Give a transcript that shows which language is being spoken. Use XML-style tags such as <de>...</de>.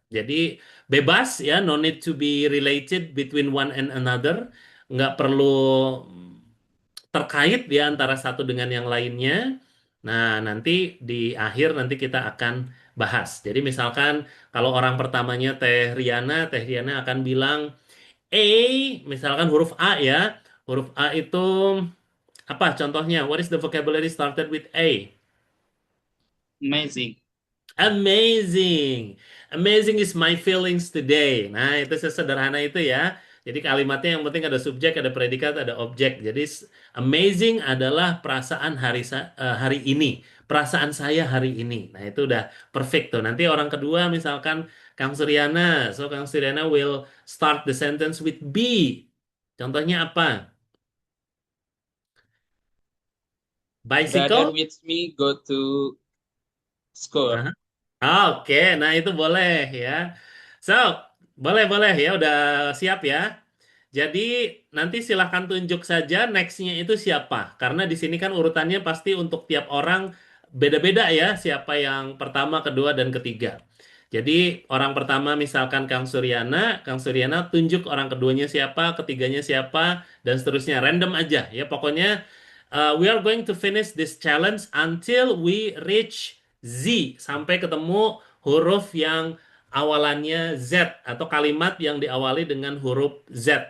<id>Jadi bebas ya,</id> <en>no need to be related between one and another,</en> <id>nggak perlu terkait ya antara satu dengan yang lainnya. Nah, nanti di akhir nanti kita akan bahas. Jadi misalkan kalau orang pertamanya Teh Riana akan bilang A, misalkan huruf A ya. Huruf A itu apa contohnya?</id> <en>What is the vocabulary started with A? Amazing. Amazing. Amazing is my feelings today.</en> <id>Nah, itu sesederhana itu ya. Jadi kalimatnya yang penting ada subjek, ada predikat, ada objek. Jadi amazing adalah perasaan hari ini. Perasaan saya hari ini. Nah, itu udah perfect tuh. Nanti orang kedua misalkan Kang Suryana.</id> <en>So Kang Suryana will start the sentence with B.</en> <id>Contohnya apa?</id> <en>Brother with me go to school.</en> <id>Aha. Oke, nah itu boleh ya. So, boleh ya, udah siap ya. Jadi nanti silahkan tunjuk saja nextnya itu siapa. Karena di sini kan urutannya pasti untuk tiap orang beda-beda ya. Siapa yang pertama, kedua, dan ketiga. Jadi orang pertama misalkan Kang Suryana tunjuk orang keduanya siapa, ketiganya siapa, dan seterusnya. Random aja ya.</id> <en>Pokoknya we are going to finish this challenge until we reach Z.</en> <id>Sampai ketemu huruf yang awalannya Z atau kalimat yang diawali dengan huruf Z.</id>